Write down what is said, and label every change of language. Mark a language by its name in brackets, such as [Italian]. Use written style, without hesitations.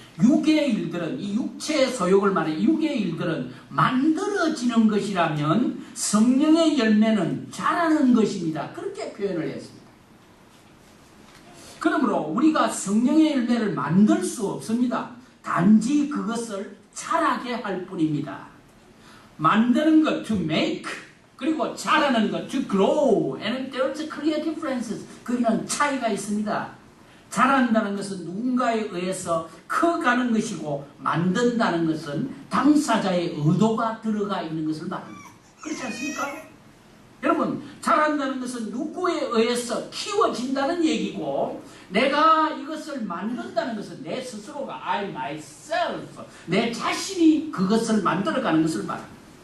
[Korean] 육의 일들은, 이 육체의 소욕을 말해 육의 일들은 만들어지는 것이라면 성령의 열매는 자라는 것입니다. 그렇게 표현을 했습니다. 그러므로 우리가 성령의 열매를 만들 수 없습니다. 단지 그것을 자라게 할 뿐입니다. 만드는 것 [English] to make, [Korean] 그리고 자라는 것 [English] to grow, and there's a clear differences. [Korean] 거기는 차이가 있습니다. 자란다는 것은 누군가에 의해서 커가는 것이고, 만든다는 것은 당사자의 의도가 들어가 있는 것을 말합니다. 그렇지 않습니까? 여러분, 자란다는 것은 누구에 의해서 키워진다는 얘기고, 내가 이것을 만든다는 것은 내 스스로가 [English] I myself, [Korean] 내 자신이 그것을 만들어가는 것을 말합니다.